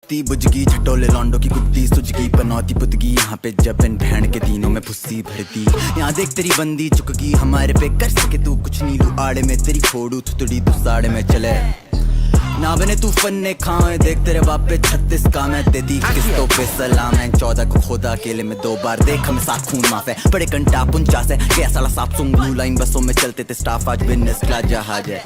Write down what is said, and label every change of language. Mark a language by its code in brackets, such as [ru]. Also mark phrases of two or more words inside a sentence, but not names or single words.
[bgc] ती बुजगी झटोले लौंडो की कुत्ती सुजगी पनौती पुतगी यहाँ पे जब इन भैंड के दिनों में फुस्सी भरती यहाँ देख तेरी बंदी चुकगी हमारे पे कर सके तू कुछ नी लू आड़े में तेरी फोड़ू थुतड़ी तू साड़े में चले ना बने तू फन्ने खाए देख तेरे बाप पे 36 काम है तेरी किस्तों पे सलाम है 14 को खुदा अकेले में 2 बार देख हम साथ खून माफ है बड़े कंटा 49 है क्या साला साफ सुन ब्लू लाइन बसों में चलते थे स्टाफ आज [en] business class [bgc] जहाज है